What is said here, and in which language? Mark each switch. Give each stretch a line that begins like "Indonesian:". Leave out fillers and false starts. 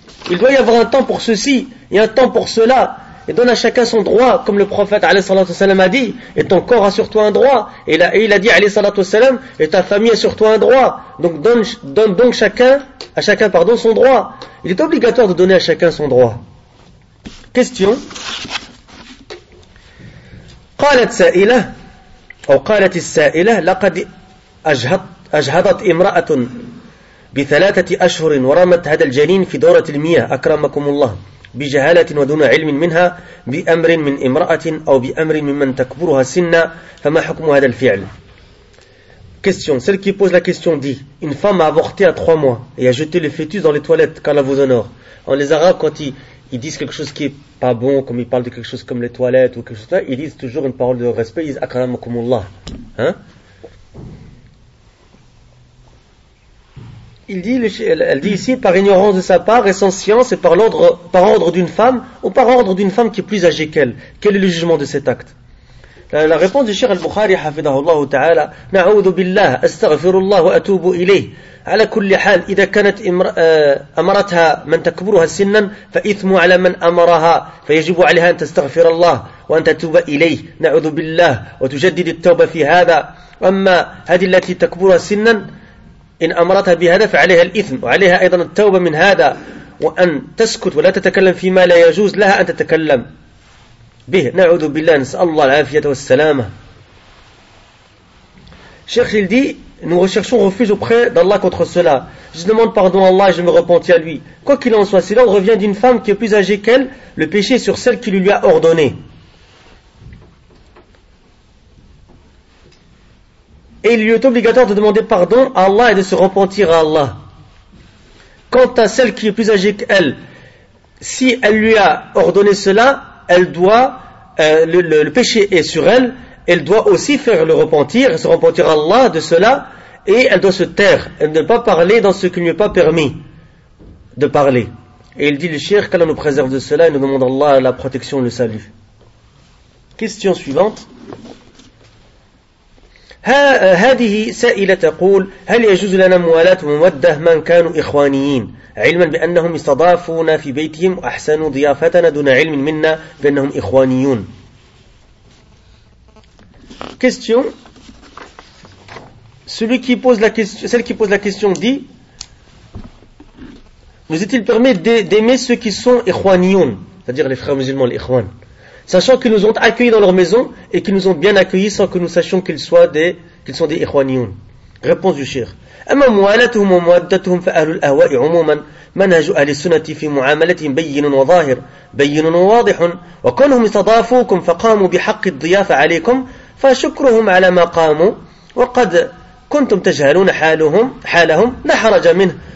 French: Il doit y avoir un temps pour ceci et un temps pour cela. Et donne à chacun son droit, comme le prophète a dit, et ton corps assure-toi un droit. Et il a dit, et ta famille assure-toi un droit. Donc donne donc à chacun son droit. Il est obligatoire de donner à chacun son droit. Question.
Arabic: قالت سائلة أو قالت السائلة لقد أجهضت امرأة بثلاثة أشهر ورمت هذا الجنين في دورة المياه أكرمكم الله بجهالة ودون علم منها بأمر من امرأة أو بأمر ممن تكبرها سنا فما حكم هذا الفعل؟ Question.
French: Celle qui pose la question dit: une femme a avorté à 3 mois et a jeté le fœtus dans les toilettes car la vous honore. En les Arabes, quand ils disent quelque chose qui est pas bon, comme ils parlent de quelque chose comme les toilettes ou quelque chose comme ça, ils disent toujours une parole de respect, ils disent akramakumullah. Hein? Elle dit ici, par ignorance de sa part et sans science, et par ordre d'une femme, ou par ordre d'une femme qui est plus âgée qu'elle. Quel est le jugement de cet acte? La réponse du Cheikh al-Bukhari,
Arabic: hafidahullah ta'ala, na'oudu billah, astaghfirullah wa atubu ilayh. على كل حال إذا كانت أمرتها من تكبرها سنا فإثم على من أمرها فيجب عليها أن تستغفر الله وأن تتوب إليه نعوذ بالله وتجدد التوبة في هذا. أما هذه التي تكبرها سنا إن أمرتها بهذا فعليها الإثم وعليها أيضا التوبة من هذا وأن تسكت ولا تتكلم فيما لا يجوز لها أن تتكلم به نعوذ بالله. نسأل الله العافية والسلامة. شيخ الدي:
French: nous recherchons refuge auprès d'Allah contre cela. Je demande pardon à Allah et je me repentis à lui. Quoi qu'il en soit, si l'ordre vient d'une femme qui est plus âgée qu'elle, le péché est sur celle qui lui a ordonné. Et il lui est obligatoire de demander pardon à Allah et de se repentir à Allah. Quant à celle qui est plus âgée qu'elle, si elle lui a ordonné cela, elle doit, le péché est sur elle. Elle doit aussi faire le repentir, se repentir à Allah de cela, et elle doit se taire, elle ne doit pas parler dans ce qui ne lui est pas permis de parler. Et il dit le cheikh qu'Allah nous préserve de cela, et nous demande à Allah la protection et le salut. Question suivante.
Arabic: هذه سائلة تقول: هل يجوز لنا موالاة ومودة من كانوا إخوانيين علما بأنهم استضافونا في بيتهم وأحسنوا ضيافتنا دون علم منا بأنهم إخوانيون.
French: Question. Celle qui pose la question dit: nous est-il permis d'aimer ceux qui sont ikhwaniyoun, c'est-à-dire les frères musulmans, les ikhwan, sachant qu'ils nous ont accueillis dans leur maison et qu'ils nous ont bien accueillis sans que nous sachions qu'ils sont des ikhwaniyoun? Réponse du cheikh:
Arabic: أما موالتهم ومودتهم فأهل الأهواء عموما منهج أهل السنة في معاملتهم بين وظاهر بين وواضح وكونهم استضافوكم فقاموا بحق الضيافة عليكم فشكرهم على ما قاموا وقد كنتم تجهلون حالهم لا حرج منه.